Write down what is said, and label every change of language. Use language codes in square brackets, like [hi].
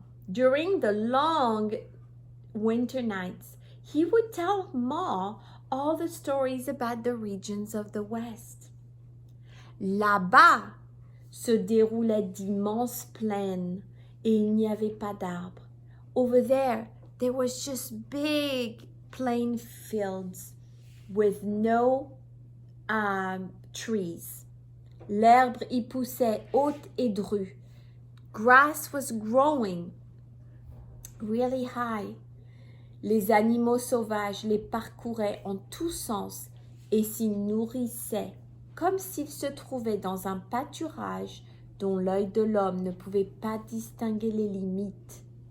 [en] During the long winter nights, he would tell Ma all the stories about the regions of the West. [fr] Là-bas se déroulaient d'immenses plaines et il n'y avait pas d'arbres. [en] Over there was just big plain fields with no trees. [fr] L'herbe y poussait haute et drue. [en] Grass was growing really high. [fr] Les animaux sauvages les parcouraient en tous sens et s'y nourrissaient comme s'ils se trouvaient dans un pâturage dont l'œil de l'homme ne pouvait pas distinguer les limites.